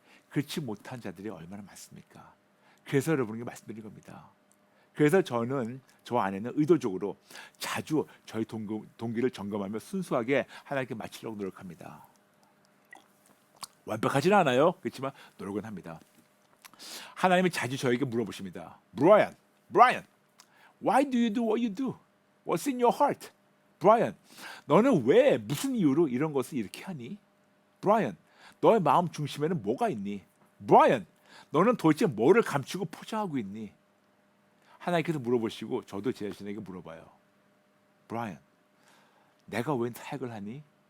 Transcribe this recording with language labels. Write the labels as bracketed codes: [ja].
[ko] 그렇지 못한 자들이 얼마나 많습니까? 그래서 여러분에게 말씀드린 겁니다. 그래서 저는 저 안에는 의도적으로 자주 저희 동기를 점검하며 순수하게 하나님께 맞추려고 노력합니다. 완벽하지는 않아요. 그렇지만 노력은 합니다. 하나님이 자주 저에게 물어보십니다. [en] Brian, why do you do what you do? What's in your heart? [ko] Brian, 너는 왜 무슨 이유로 이런 것을 이렇게 하니? Brian, 너의 마음 중심에는 뭐가 있니? Brian, 너는 도대체 뭐를 감추고 포장하고 있니? 하나님께서 물어보시고 저도 제 자신에게 물어봐요. Brian, 내가 왜 사역을 하니?